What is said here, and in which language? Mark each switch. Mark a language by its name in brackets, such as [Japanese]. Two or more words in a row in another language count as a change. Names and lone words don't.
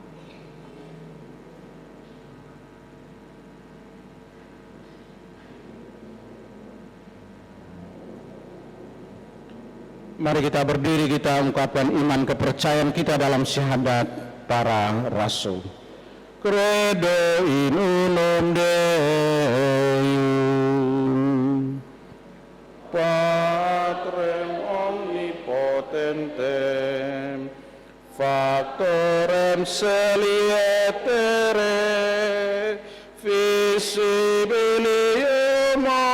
[Indonesian] Mari kita berdiri, kita ungkapkan iman kepercayaan kita dalam syahadat para rasul. [Latin] Credo in unum Deum, Patrem omnipotentem, Factorem celietere, visibilium